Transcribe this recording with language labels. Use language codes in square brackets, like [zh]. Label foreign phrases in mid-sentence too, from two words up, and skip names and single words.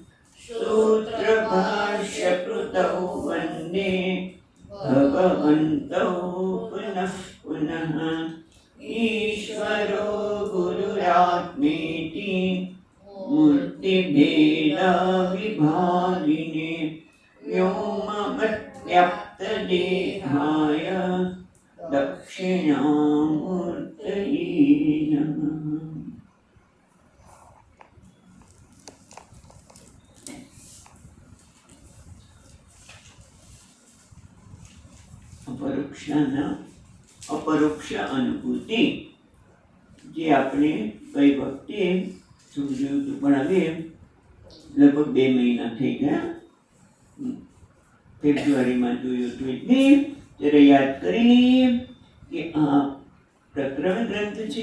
[sa] सूत्रभाष्यकृतौ वन्दे भगवन्तौ पुनः पुनः ईश्वरो गुरुरात्मेति मूर्तिभेदविभागिने व्योमवद्व्याप्तदेहाय दक्षिणामूर्तये नमः। [gu] अपरोक्ष अनुभूति જે આપણે ગઈ વખતે સમજ્યું હતું, પણ હવે લગભગ 2 મહિના થઈ ગયા. ફેબ્રુઆરીમાં જોયું હતું, એટલે જરા યાદ કરી લઈએ કે આ પ્રકરણ ગ્રંથ છે.